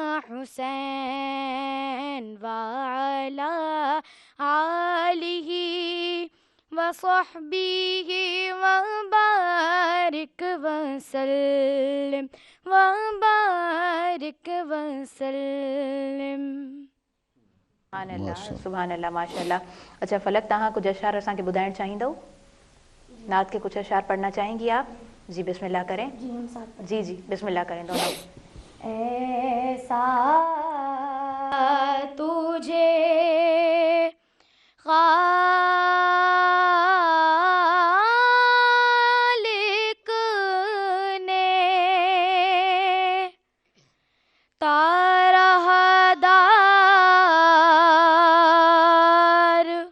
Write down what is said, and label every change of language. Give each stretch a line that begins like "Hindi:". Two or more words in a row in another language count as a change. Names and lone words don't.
Arabic: حسين وعلى آله وصحبه وبارك وسلم وبارك وسلم. سبحان الله، سبحان الله، ما شاء الله.
Sindhi: अच्छा फलक, तव्हां कुछ अशार असांखे ॿुधाइणु चाहींदव?
Hindi: नात के कुछ अशार पढ़ना चाहेंगी आप? जी बिस्मिल्लाह करें। जी हम साथ जी जी बिस्मिल्लाह करें दोनों। ऐसा तुझे खालिक ने तारहदार